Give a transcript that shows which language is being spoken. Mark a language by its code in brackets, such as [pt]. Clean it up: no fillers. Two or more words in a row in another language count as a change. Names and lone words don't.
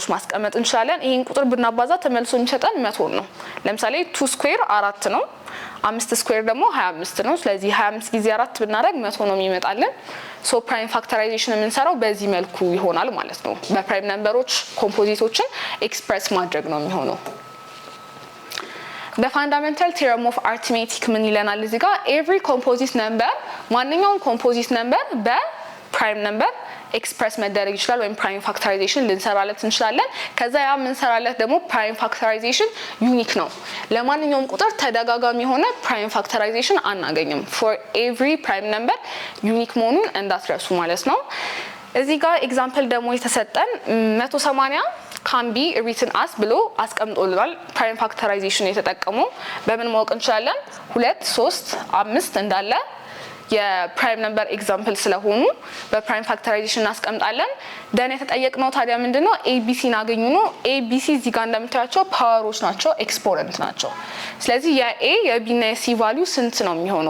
[am] ማስቀመጥ እንችላለን። ይሄን ቁጥር ብናባዛ ተመልሶ የሚሰጠን 100 ነው። ለምሳሌ 2 ስኩዌር 4 ነው፣ 5 ስኩዌር ደግሞ 25 ነው። ስለዚህ 25 ጊዜ 4 ብናደርግ 100 ነው የሚመጣልን። [en] so prime factorization [am] የምንሰራው በዚህ መልኩ ይሆናል ማለት ነው። [en] prime numbers composites express [am] ማድረግ ነው የሚሆነው። [en] The fundamental theorem of arithmetic [am] ምን ይለናል እዚህ ጋር? [en] Every composite number [am] ማንኛውም [en] composite number prime number express [am] መደረግ ይችላል ወይም [en] prime factorization [am] ልንሰራለት እንችላለን። ከዛ ያ የምንሰራለት ደግሞ [en] prime factorization unique [am] ነው። ለማንኛውም ቁጥር ተደጋጋሚ የሆነ [en] prime factorization [am] አናገኝም። [en] for every prime number [am] ዩኒክ መሆኑን እንዳትረሱ ማለት ነው። እዚህ ጋር ኤግዛምፕል ደግሞ የተሰጠን 180 [en] can be written as [am] ብሎ አስቀምጦልናል። [en] prime factorization [am] የተጠቀሙ በምን ማወቅ እንችላለን? 2 3 5 እንዳለ [en] prime number example [am] ስለሆኑ [en] prime factorization [am] እናስቀምጣለን። ደን የተጠየቅነው ታዲያ ምንድነው? ኤቢሲን አገኙ ነው። ኤቢሲ እዚህ ጋር እንደምታያቸው ፓወሮች ናቸው፣ ኤክስፖነንት ናቸው። ስለዚህ የኤ የቢ እና የሲ ቫልዩ ስንት ነው የሚሆነው?